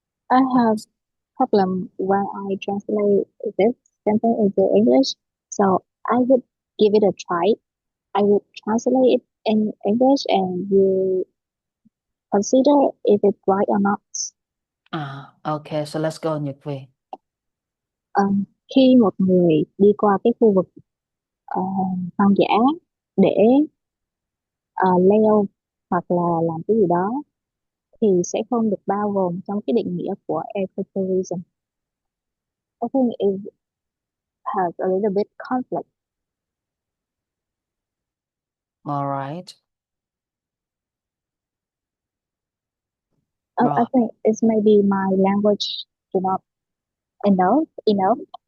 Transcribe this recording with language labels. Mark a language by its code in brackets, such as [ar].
[en] I have problem when I translate this sentence into English. So I would give it a try. I would translate it in English and you consider if it's right or not. Okay. So let's go Nhật Việt. [vi] Khi một người đi qua cái khu vực hoang dã để leo hoặc là làm cái gì đó thì sẽ không được bao gồm trong cái định nghĩa của ecotourism. [en] I think it has a little bit conflict. All right. I [vi] Rồi. [en] think it's maybe my language do not enough.